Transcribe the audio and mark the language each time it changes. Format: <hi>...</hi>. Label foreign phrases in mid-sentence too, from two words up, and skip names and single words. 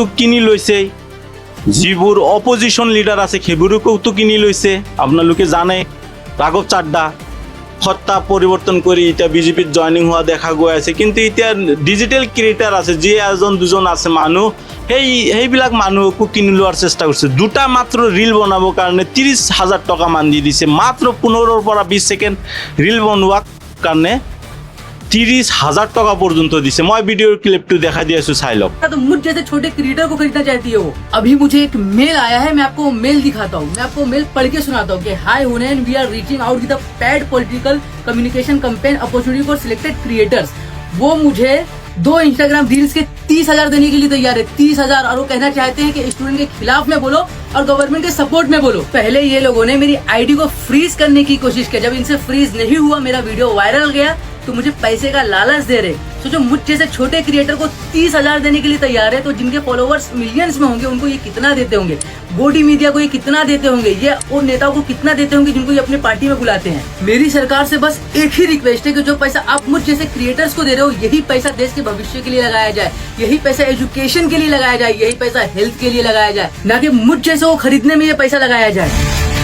<as>কিনি লৈছে যিবোৰ</as> <en>opposition leader</en> <as>আছে সেইবোৰকোতো কিনি লৈছে আপোনালোকে জানে ৰাঘৱ চাড্ডা সত্তা পৰিৱৰ্তন কৰি এতিয়া বিজেপিত জইনিং হোৱা দেখা গৈ আছে কিন্তু এতিয়া</as> <en>digital creator</en> <as>আছে যি এজন দুজন আছে মানুহ সেইবিলাক মানুহকো কিনি লোৱাৰ চেষ্টা কৰিছে দুটা মাত্ৰ ৰিল বনাবৰ কাৰণে 30,000 টকা মান দি দিছে মাত্ৰ 15 পৰা 20 ছেকেণ্ড ৰিল বনোৱাৰ কাৰণে 30,000 টকা পৰ্যন্ত দিছে</as> <hi>मैं वीडियो क्लिप तो दिखा दिया चाहे लो तो मुझ जैसे छोटे क्रिएटर को खरीदना चाहती है वो अभी मुझे एक मेल आया है मैं आपको मेल दिखाता हूँ मैं आपको मेल पढ़ के सुनाता हूँ कि</hi> <en>Hi Hunain we are reaching out with the paid political communication campaign opportunity for selected creators</en> <hi>वो मुझे 2 इंस्टाग्राम रील्स के 30,000 देने के लिए तैयार है 30,000 और वो कहना चाहते हैं कि स्टूडेंट के खिलाफ में बोलो और गवर्नमेंट के सपोर्ट में बोलो पहले ये लोगों ने मेरी आईडी को फ्रीज करने की कोशिश की जब इनसे फ्रीज नहीं हुआ मेरा वीडियो वायरल गया तो मुझे पैसे का लालच दे रहे सोचो मुझ जैसे छोटे क्रिएटर को 30,000 देने के लिए तैयार है तो जिनके फॉलोवर्स मिलियंस में होंगे उनको ये कितना देते होंगे गोडी मीडिया को ये कितना देते होंगे ये उन नेताओं को कितना देते होंगे जिनको ये अपने पार्टी में बुलाते हैं मेरी सरकार से बस एक ही रिक्वेस्ट है कि जो पैसा आप मुझ जैसे क्रिएटर्स को दे रहे हो यही पैसा देश के भविष्य के लिए लगाया जाए यही पैसा एजुकेशन के लिए लगाया जाए यही पैसा हेल्थ के लिए लगाया जाए ना कि मुझ जैसे को खरीदने में ये पैसा लगाया जाए</hi>